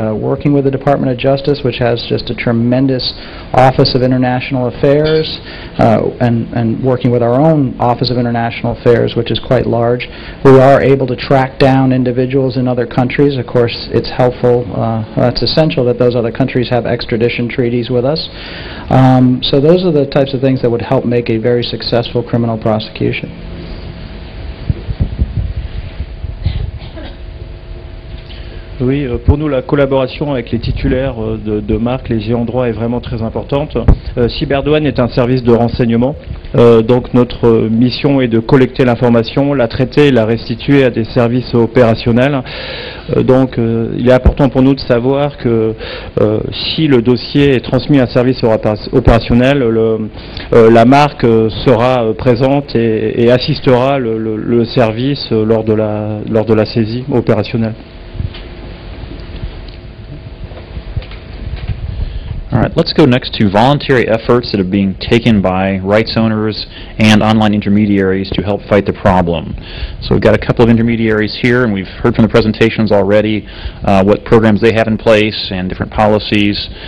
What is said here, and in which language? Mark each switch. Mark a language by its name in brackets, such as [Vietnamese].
[English] Working with the Department of Justice, which has just a tremendous Office of International Affairs, and working with our own Office of International Affairs, which is quite large, we are able to track down individuals in other countries. Of course, it's helpful, it's essential that those other countries have extradition treaties with us. So those are the types of things that would help make a very successful criminal prosecution. [French] Oui, pour nous, la collaboration avec les titulaires de marques, les ayants droit, est vraiment très importante. Cyberdouane est un service de renseignement, donc notre mission est de collecter l'information, la traiter et la restituer à des services opérationnels. Donc il est important pour nous de savoir que si le dossier est transmis à un service opérationnel, la marque sera présente et assistera le service lors de la saisie opérationnelle. [English] All right, let's go next to voluntary efforts that are being taken by rights owners and online intermediaries to help fight the problem. So we've got a couple of intermediaries here, and we've heard from the presentations already what programs they have in place and different policies.